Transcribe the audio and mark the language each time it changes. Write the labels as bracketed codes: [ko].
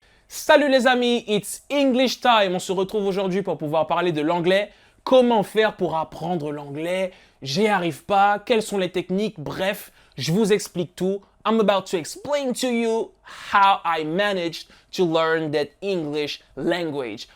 [fr] Salut les amis, [en] it's English time. [fr] On se retrouve aujourd'hui pour pouvoir parler de l'anglais. Comment faire pour apprendre l'anglais? J'y arrive pas. Quelles sont les techniques? Bref, je vous explique tout. [en] I'm about to explain to you how I managed to learn that English language.